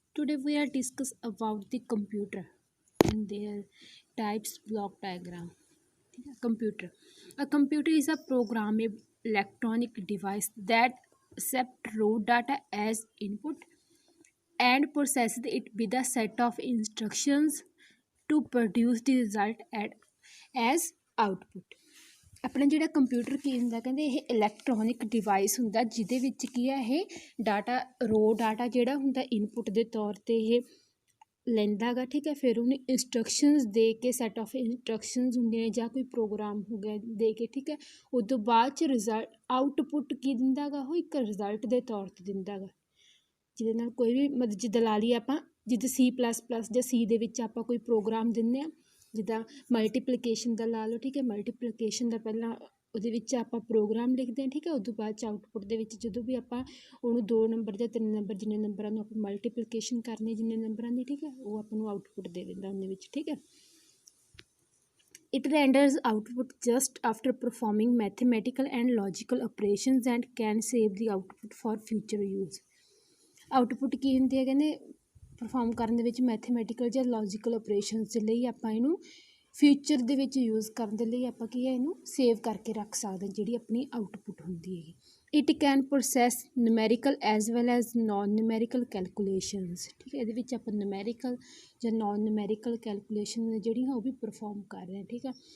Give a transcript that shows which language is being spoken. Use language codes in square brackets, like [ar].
[en] Today we are discuss about the computer and their types block diagram. Computer. A computer is a programmable electronic device that accepts raw data as input and processes it with a set of instructions to produce the result as output. [pa] ਆਪਣਾ ਜਿਹੜਾ computer ਕੀ ਹੁੰਦਾ ਕਹਿੰਦੇ ਇਹ electronic device ਹੁੰਦਾ ਜਿਹਦੇ ਵਿੱਚ ਕੀ ਹੈ ਇਹ ਡਾਟਾ ਰੋ ਡਾਟਾ ਜਿਹੜਾ ਹੁੰਦਾ ਇਨਪੁਟ ਦੇ ਤੌਰ 'ਤੇ ਇਹ ਲੈਂਦਾ ਗਾ ਠੀਕ ਹੈ। ਫਿਰ ਉਹਨੂੰ ਇੰਸਟਰਕਸ਼ਨਸ ਦੇ ਕੇ ਸੈੱਟ ਆਫ ਇੰਸਟਰਕਸ਼ਨਸ ਹੁੰਦੀਆਂ ਨੇ ਜਾਂ ਕੋਈ ਪ੍ਰੋਗਰਾਮ ਹੋ ਗਿਆ ਦੇ ਕੇ ਠੀਕ ਹੈ। ਉਸ ਤੋਂ ਬਾਅਦ 'ਚ ਰਿਜ਼ਲਟ ਆਊਟਪੁੱਟ ਕੀ ਦਿੰਦਾ ਗਾ ਉਹ ਇੱਕ ਰਿਜ਼ਲਟ ਦੇ ਤੌਰ 'ਤੇ ਦਿੰਦਾ ਗਾ ਜਿਹਦੇ ਨਾਲ ਕੋਈ ਵੀ ਮਤਲਬ ਜਿੱਦਾਂ ਲਾ ਲਈਏ ਆਪਾਂ ਜਿੱਦਾਂ C++ ਜਾਂ C ਦੇ ਵਿੱਚ ਆਪਾਂ ਕੋਈ ਪ੍ਰੋਗਰਾਮ ਦਿੰਦੇ ਹਾਂ ਜਿੱਦਾਂ ਮਲਟੀਪਲੀਕੇਸ਼ਨ ਦਾ ਲਾ ਲਓ ਠੀਕ ਹੈ। ਮਲਟੀਪਲੀਕੇਸ਼ਨ ਦਾ ਪਹਿਲਾਂ ਉਹਦੇ ਵਿੱਚ ਆਪਾਂ ਪ੍ਰੋਗਰਾਮ ਲਿਖਦੇ ਹਾਂ ਠੀਕ ਹੈ। ਉਦੋਂ ਬਾਅਦ 'ਚ ਆਊਟਪੁੱਟ ਦੇ ਵਿੱਚ ਜਦੋਂ ਵੀ ਆਪਾਂ ਉਹਨੂੰ 2 ਨੰਬਰ ਜਾਂ 3 ਨੰਬਰ ਜਿੰਨੇ ਨੰਬਰਾਂ ਨੂੰ ਆਪਾਂ ਮਲਟੀਪਲੀਕੇਸ਼ਨ ਕਰਨੀ ਜਿੰਨੇ ਨੰਬਰਾਂ ਦੀ ਠੀਕ ਹੈ ਉਹ ਆਪਾਂ ਨੂੰ ਆਊਟਪੁੱਟ ਦੇ ਦਿੰਦਾ ਉਹਦੇ ਵਿੱਚ ਠੀਕ ਹੈ। [en] It renders output just after performing mathematical and logical operations and can save the output for future use. [pa] Output ਕੀ ਹੁੰਦੀ ਹੈ ਕਹਿੰਦੇ ਪਰਫੋਰਮ ਕਰਨ ਦੇ ਵਿੱਚ ਮੈਥਮੈਟੀਕਲ ਜਾਂ ਲੌਜੀਕਲ ਆਪਰੇਸ਼ਨਸ ਦੇ ਲਈ ਆਪਾਂ ਇਹਨੂੰ ਫਿਊਚਰ ਦੇ ਵਿੱਚ ਯੂਜ਼ ਕਰਨ ਦੇ ਲਈ ਆਪਾਂ ਕੀ ਹੈ ਇਹਨੂੰ ਸੇਵ ਕਰਕੇ ਰੱਖ ਸਕਦੇ ਹਾਂ ਜਿਹੜੀ ਆਪਣੀ ਆਊਟਪੁੱਟ ਹੁੰਦੀ ਹੈਗੀ। [en] it can process numerical as well as non numerical calculations [pa] ਠੀਕ ਹੈ। ਇਹਦੇ ਵਿੱਚ ਆਪਾਂ ਨਿਊਮੈਰੀਕਲ ਜਾਂ ਨੋਨ ਨਿਊਮੈਰੀਕਲ ਕੈਲਕੂਲੇਸ਼ਨ ਜਿਹੜੀਆਂ ਉਹ ਵੀ ਪਰਫੋਰਮ ਕਰ ਰਹੇ ਹਾਂ ਠੀਕ ਹੈ।